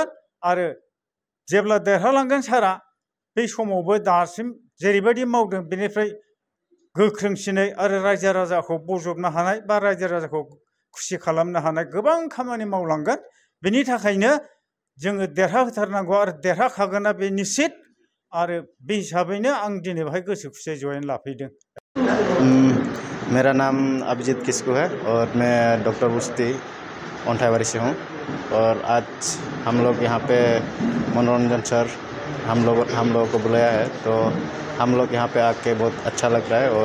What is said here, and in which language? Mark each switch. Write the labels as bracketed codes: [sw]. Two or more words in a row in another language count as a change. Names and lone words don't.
[brx] आरो जेब्ला देरहालांगोन सारा बे समावबो दासिम जेरैबायदि मावदों बेनिफ्राय गोख्रोंसिनै आरो रायजो राजाखौ बजबनो हानाय बा रायजो राजाखौ खुसि खालामनो हानाय गोबां खामानि मावलांगोन। बेनि थाखायनो जोङो देरहाहोथारनांगौ आरो देरहाखागोना बे निश्चित। आरो बे हिसाबैनो आं दिनै बेहाय गोसो खुसियै जयेन लाफैदों। [hi] मेरा नाम अभिजीत किस्कू है और मैं डॉक्टर बुस्ती ओंठाईवारी से हूँ। और आज हम लोग यहाँ पे मनोरंजन सर हम लोगों को बुलाया है, तो हम लोग यहाँ पे आके बहुत अच्छा लग रहा है।